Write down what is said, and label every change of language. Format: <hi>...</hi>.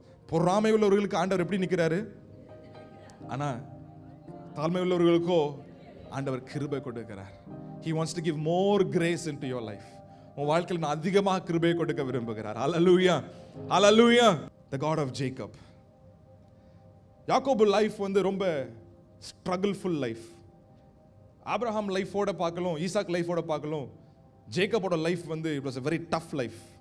<ta>பொறாமை உள்ளவர்களுக்கு ஆண்டவர் எப்படி நிற்கிறாரு? ஆனா தாழ்மை உள்ளவர்களுக்கோ ஆண்டவர் கிருபை கொடுக்கிறார்.</ta> <en>He wants to give more grace into your life.</en> <ta>உன் வாழ்க்கையில் அதிகமாக கிருபை கொடுக்க விரும்புகிறார்.</ta> <en>Hallelujah. Hallelujah. The God of Jacob.</en> <ta>யாக்கோபு லைஃப் வந்து ரொம்ப ஸ்ட்ரகிள்ஃபுல் லைஃப். ஆபிரகாம் லைஃபோட பார்க்கலாம், ஈசாக் லைஃபோட பார்க்கலாம், ஜேக்கபோட லைஃப் வந்து</ta> <en>It was a very tough life.</en>